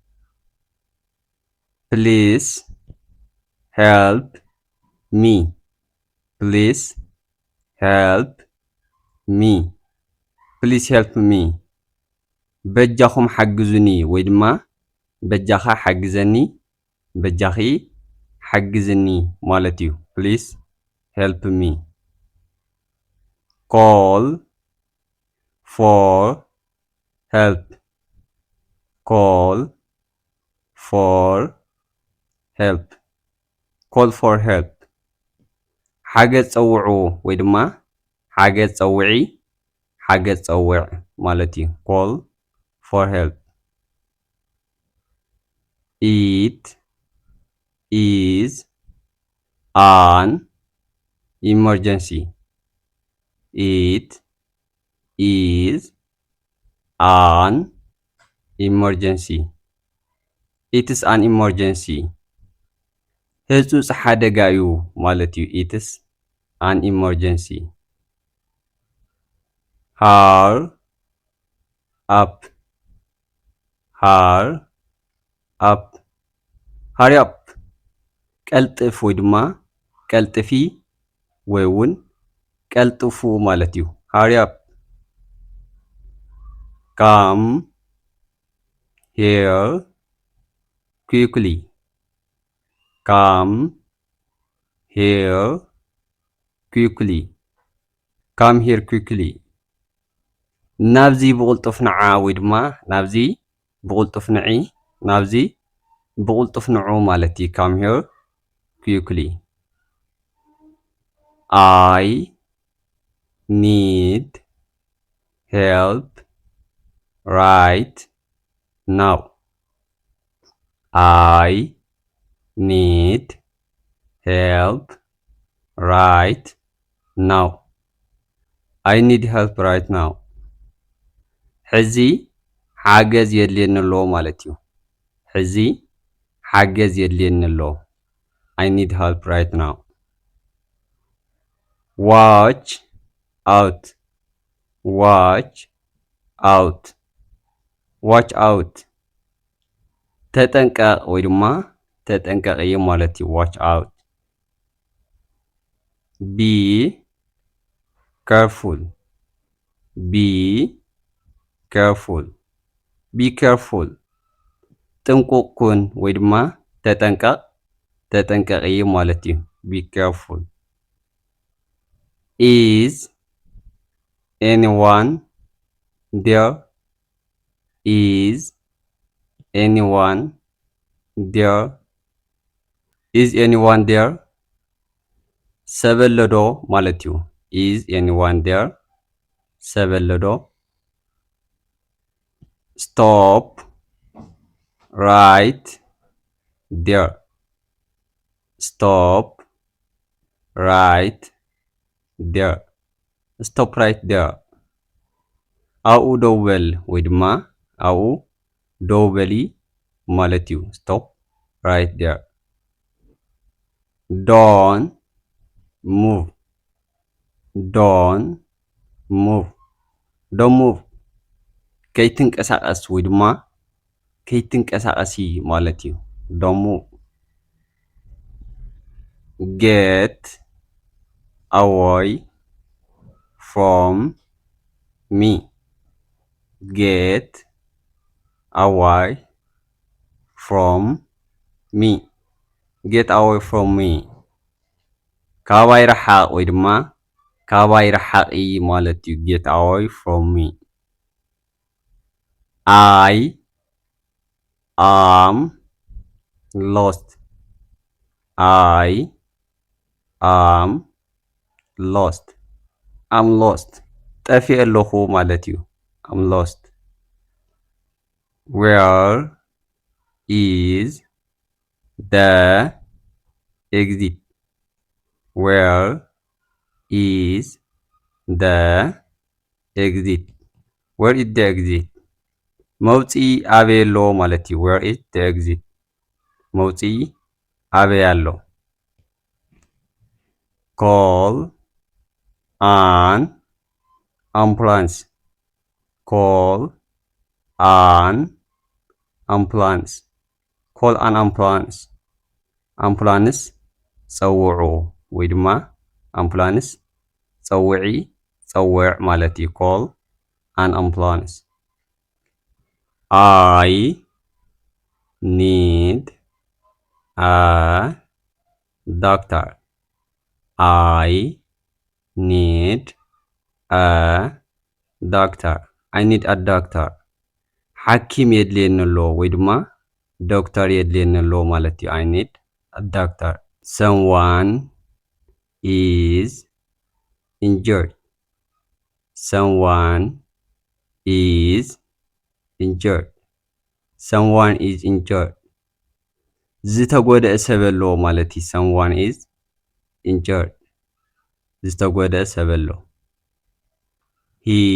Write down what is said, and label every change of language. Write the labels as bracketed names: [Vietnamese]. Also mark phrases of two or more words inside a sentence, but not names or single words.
[English] please help me please help me please help me [Tigrinya] በጃኹም ሓግዙኒ ወይ ድማ በጃኻ ሓግዘኒ በጃኺ ሓግዝኒ ማለት እዩ። [English] please help me call for help call for help call for help [Tigrinya] ሓገዝ ፀውዑ ወይ ድማ ሓገዝ ፀውዒ ሓገዝ ፀውዕ ማለት እዩ። [English] call for help it is an emergency it is an emergency it is an emergency [Tigrinya] ህጹጽ ሓደጋ እዩ ማለት እዩ። [English] it is an emergency hurry up hurry up hurry up [Tigrinya] ቀልጥፍ ወይ ድማ ቀልጥፊ ወይ እውን ቀልጥፉ ማለት እዩ። [English] hurry up come here quickly come here quickly come here quickly [Tigrinya] ናብዚ ብቕልጡፍ ንዓ ወይ ድማ ናብዚ ብቕልጡፍ ንዒ ናብዚ ብቕልጡፍ ንዑ ማለት እዩ። [English] come here quickly I need help right now I need help right now I need help right now [Tigrinya] ሕዚ ሓገዝ የድልየኒ ኣሎ ማለት እዩ። ሕዚ ሓገዝ የድልየኒ ኣሎ [English] I need help right now watch out watch out watch out [Tigrinya] ተጠንቀቕ ወይ ድማ ተጠንቀቕ ማለት እዩ። [English] watch out be careful be careful be careful [Tigrinya] ጥንቁቅ ኩን ወይ ድማ ተጠንቀቕ ተጠንቀቕ ማለት እዩ። [English] be careful is anyone there is anyone there is anyone there [Tigrinya] ሰበለዶ ማለት እዩ። [English] is anyone there ሰበለዶ stop right there stop right there stop right there [Tigrinya] ኣብኡ ደው በል ወይ ድማ ኣብኡ ደው በሊ ማለት እዩ። [English] stop right there don't move don't move don't move [Tigrinya] ከይትንቀሳቐስ ወይ ድማ ከይትንቀሳቐሲ ማለት እዩ። [English] don't move get away from me get away from me get away from me [Tigrinya] ካባይ ረሓቕ ወይ ድማ ካባይ ረሓቕ ማለት እዩ። [English] get away from me I am lost I am lost I'm lost [Tigrinya] ጠፊእ ኣለኹ ማለት እዩ [English] I'm lost where is the exit where is the exit where is the exit [Tigrinya] መውፂኢ ኣበይ ኣሎ ማለት እዩ [English] where is the exit [Tigrinya] መውፂኢ ኣበይ ኣሎ [English] call an ambulance call an ambulance call an ambulance [Tigrinya] ambulance ፀውዑ ወይ ድማ ambulance ፀውዒ ፀውዕ ማለት እዩ [English] call an ambulance I need a doctor I need a doctor I need a [Tigrinya] doctor ሓኪም የድልየኒ ኣሎ ወይ ድማ ዶክተር የድልየኒ ኣሎ ማለት እዩ [English] I need a doctor someone is injured someone is injured someone is injured [Tigrinya] ዝተጎደአ ሰብ ኣሎ ማለት እዩ [English] someone is injured [Tigrinya] ዝተጎደአ ሰብ ኣሎ he